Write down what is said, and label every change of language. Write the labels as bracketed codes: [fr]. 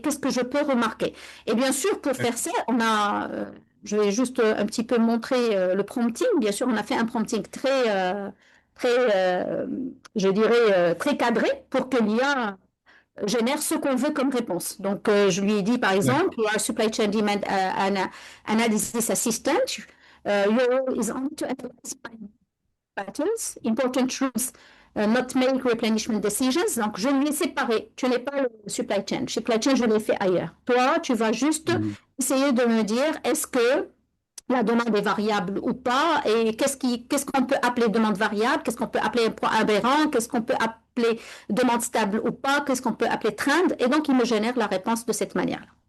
[fr] Qu'est-ce que je peux remarquer? Et bien sûr, pour faire ça, je vais juste un petit peu montrer le prompting. Bien sûr, on a fait un prompting très, je dirais, très cadré pour que l'IA génère ce qu'on veut comme réponse. Donc, je lui ai dit, par exemple, D'accord. [en] you are supply chain demand analysis assistant. Your role is only to analyze patterns, important truths, not make replenishment decisions. [fr] Donc, je lui ai séparé. Tu n'es pas le supply chain. Supply chain, je l'ai fait ailleurs. Toi, tu vas juste Mhm. essayer de me dire, est-ce que la demande est variable ou pas, et qu'est-ce qu'on peut appeler demande variable, qu'est-ce qu'on peut appeler point aberrant, qu'est-ce qu'on peut appeler demande stable ou pas, qu'est-ce qu'on peut appeler trend, et donc il me génère la réponse de cette manière-là.